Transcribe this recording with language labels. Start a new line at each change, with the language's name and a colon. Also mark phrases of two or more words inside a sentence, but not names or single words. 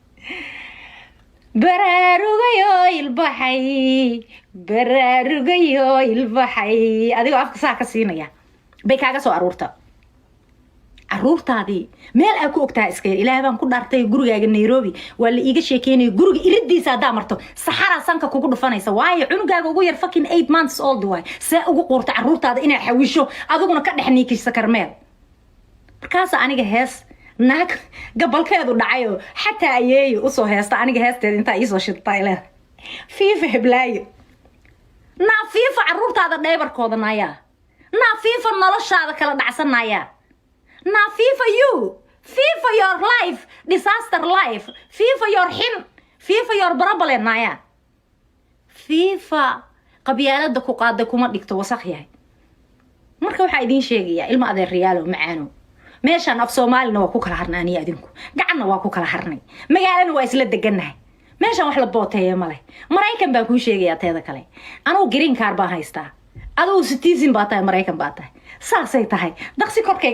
Somali: baraarugayo ilbaxay adigoo afka saa ka siinaya bay kaaga soo aruurta caruurtaadi meel ay ku ogtaa iska ilaahay baan ku dhaartay gurigaaga Nairobi waa la iiga sheekeynay guriga iridiisa hadaa marto saxara sanka kugu dhufanaysa waayo cunugaaga ugu yar
English: fucking 8 months old
Somali: way saa ugu qorta caruurtaada inay xawisho adiguna ka dhexniikisa karmeel markaas aniga hees naag gabalkeedu dhacayo xataa ayeeyo u soo heesta aniga heesteed inta ii soo shidtay leh fiifa heblaayo fiifa caruurtaada dheebarkooda naaya fiifa noloshaada kala dhacsanaya
English: FIFA your life disaster life FIFA your FIFA your problem
Somali: naya FIFA qabyaalada ku qaada kuma dhigto wasakh yahay marka waxa idin sheegaya ilma adeer riyaalo macaano meeshan af Soomaalina waa ku kala harnaaniya adinku gacanna waa ku kala harnay magaalana waa isla deganahay meeshan wax la booteeyo male Mareykan baa ku sheegaya teeda kale anuu
English: green card
Somali: baan haystaa aduu citizen baa tahay Mareykan baa tahay saasay tahay daqsi korkayga